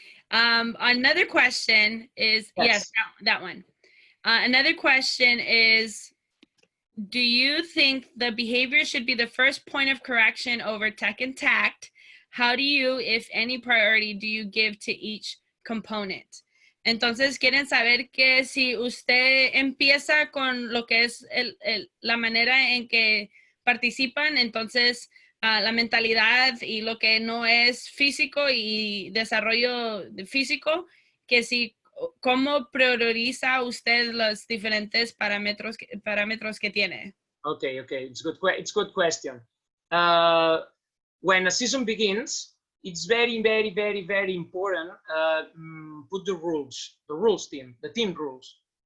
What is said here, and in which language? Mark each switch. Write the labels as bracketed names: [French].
[English] Another question is, yes, that one. Another question is, do you think the behavior should be the first point of correction over tech and tact? How do you, if any priority, do you give to each component? [Spanish] Entonces, quieren saber que si usted empieza con lo que es la manera en que participan, entonces la mentalidad y lo que no es físico y desarrollo físico, que si ¿cómo prioriza usted los diferentes parámetros que tiene? [English] Okay, it's good question. When a season begins, it's very important put the rules team, the team rules.